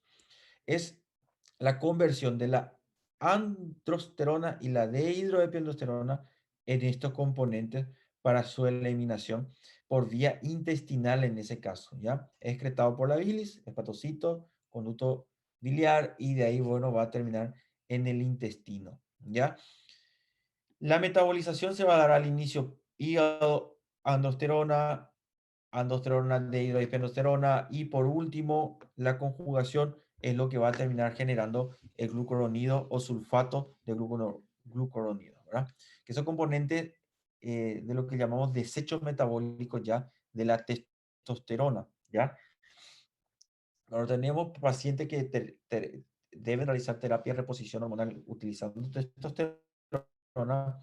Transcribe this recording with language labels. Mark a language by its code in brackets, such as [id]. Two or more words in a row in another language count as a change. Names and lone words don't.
[es] Es la conversión de la androsterona y la dehidroepiandrosterona en estos componentes para su eliminación por vía intestinal en ese caso, ¿ya? Es excretado por la bilis, hepatocito, conducto biliar, y de ahí, bueno, va a terminar en el intestino, ¿ya? La metabolización se va a dar al inicio hígado, androsterona, androsterona, dehidroepiandrosterona, y por último, la conjugación es lo que va a terminar generando el glucuronido o sulfato de glucuronido, ¿verdad? Que son componentes de lo que llamamos desechos metabólicos ya de la testosterona, ¿ya? Ahora tenemos pacientes que deben realizar terapia de reposición hormonal utilizando testosterona.